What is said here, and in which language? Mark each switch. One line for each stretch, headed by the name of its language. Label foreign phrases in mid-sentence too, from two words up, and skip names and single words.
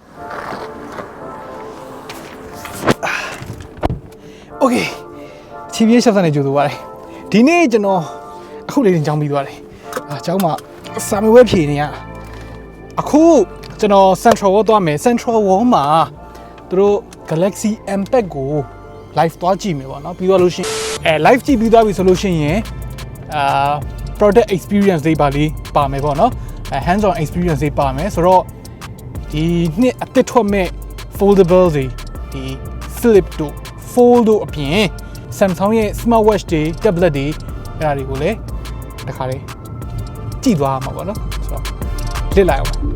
Burmese: Okay, TBH Labs နဲ့ကြိုဆိုပါရစေ။ဒီနေ့ကျွန်တော်အခုလေးတင်ကြောင်းပြီးသွားတယ်။အကြောင်းမှာစာမေးပွဲဖြေနေရ။အခု ကျွန်တော် Central World သွားမယ် Central World မှာသူတို့ Galaxy Unpacked ကို live သွားကြည့်မယ်ပေါ့နော်။ပြီးတော့ လို့ရှိရင်live ကြည့်ပြီးသွားပြီဆိုလို့ရှိရင်
English: product experience
Burmese: တွေပါလေးပါမယ်ပေါ့နော်။
English: hands on experience
Burmese: တွေပါမယ်ဆိုတော့ဒီနှစ်အသစ်ထွက်မဲ့ foldable တွေဒီ flip တို့ fold တို့အပြင် Samsung ရဲ့ smartwatch တွေ tablet တွေအဲ့ဒါတွေကိုလည်းတစ်ခါလေးကြည့်သွားမှာပေါ့နော်ဆိုတော့လစ်လိုက်အောင်